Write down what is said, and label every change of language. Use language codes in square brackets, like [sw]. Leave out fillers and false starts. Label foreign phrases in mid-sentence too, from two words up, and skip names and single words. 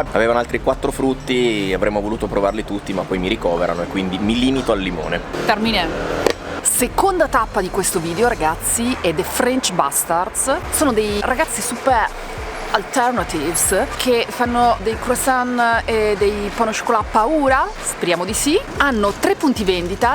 [it] Avevano altri 4 frutti, avremmo voluto provarli tutti ma poi mi ricoverano e quindi mi limito al limone. Termine. Seconda tappa di questo video, ragazzi, è The French Bastards. Sono dei ragazzi super alternatives che fanno dei croissant e dei [fr] pain au chocolat [it] paura, speriamo di sì. Hanno 3 punti vendita.